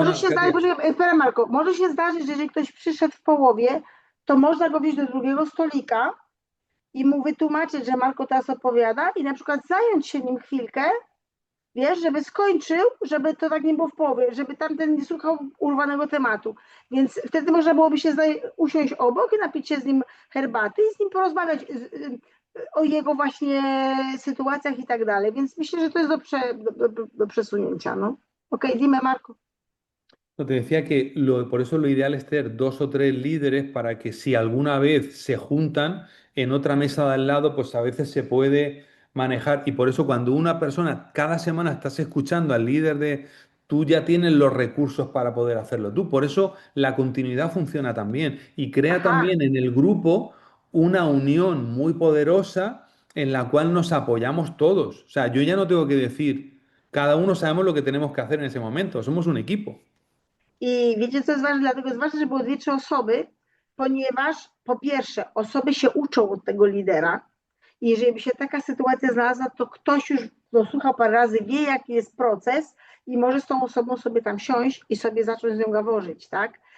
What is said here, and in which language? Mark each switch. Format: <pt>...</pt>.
<pl>Może się zdarzyć, poczekaj, Marko, może się zdarzyć, że jeżeli ktoś przyszedł w połowie, to można go wziąć do drugiego stolika i mu wytłumaczyć, że Marko teraz opowiada i na przykład zająć się nim chwilkę, wiesz, żeby skończył, żeby to tak nie było w połowie, żeby tamten nie słuchał urwanego tematu. Więc wtedy można byłoby się usiąść obok i napić się z nim herbaty i z nim porozmawiać o jego właśnie sytuacjach i tak dalej. Więc myślę, że to jest do przesunięcia.</pl> <es>No. Okej, dime Marco. No, te decía que por eso lo ideal es tener 2 o 3 líderes para que si alguna vez se juntan en otra mesa de al lado, pues a veces se puede manejar. Y por eso cuando una persona, cada semana estás escuchando al líder de, tú ya tienes los recursos para poder hacerlo tú. Por eso la continuidad funciona también y crea Ajá. también en el grupo una unión muy poderosa en la cual nos apoyamos todos. O sea, yo ya no tengo que decir, cada uno sabemos lo que tenemos que hacer en ese momento, somos un equipo.</es> <pl>I wiecie, co jest ważne? Dlatego jest ważne, żeby było 2-3 osoby, ponieważ po pierwsze, osoby się uczą od tego lidera i jeżeli by się taka sytuacja znalazła, to ktoś już słuchał parę razy, wie jaki jest proces i może z tą osobą sobie tam siąść i sobie zacząć z nią gaworzyć, tak?</pl>